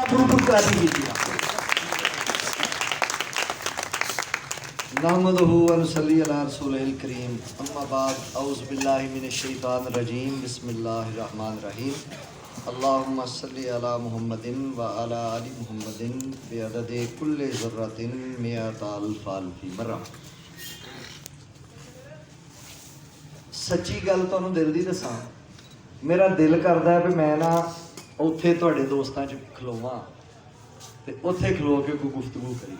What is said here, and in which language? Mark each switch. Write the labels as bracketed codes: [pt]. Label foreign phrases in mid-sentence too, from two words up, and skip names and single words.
[ar] पुरपुराती की نحمده و نصلي على رسوله الكريم أما بعد أعوذ بالله من الشيطان الرجيم بسم الله الرحمن الرحيم اللهم صل على محمد و على آل محمد بعدد كل ذرة مائة ألف ألف مرة. [pa] سچی گل تہانوں دل دی دساں، میرا دل کردا ہے بھی میں نا اوتھے تہاڈے دوستاں چ کھلوواں تے اوتھے کھلو کے کوئی گفتگو کریے.